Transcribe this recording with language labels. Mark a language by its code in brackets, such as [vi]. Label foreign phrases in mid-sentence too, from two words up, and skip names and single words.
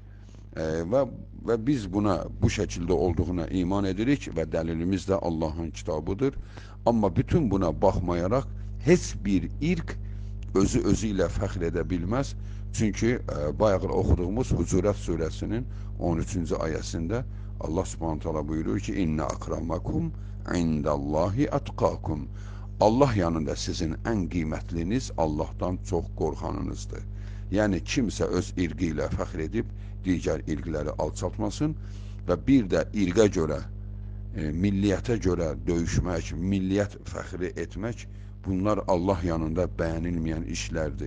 [az] Və biz buna bu şəkildə olduğuna iman edirik və dəlilimiz də Allahın kitabıdır. Amma bütün buna baxmayaraq heç bir irq özü ilə fəxr edə bilməz. Çünki bayaq oxuduğumuz Hucurat surəsinin 13-cü ayəsində Allah subhanət hala buyurur ki, [ar] إن أكرمكم عند الله أتقاكم. [az] Allah yanında sizin ən qiymətliniz Allahdan çox qorxanınızdır. Yəni kimsə öz irqi ilə fəxr edib digər irqləri alçaltmasın və bir də irqə görə, milliyyətə görə döyüşmək, milliyyət fəxri etmək, bunlar Allah yanında bəyənilməyən işlərdir.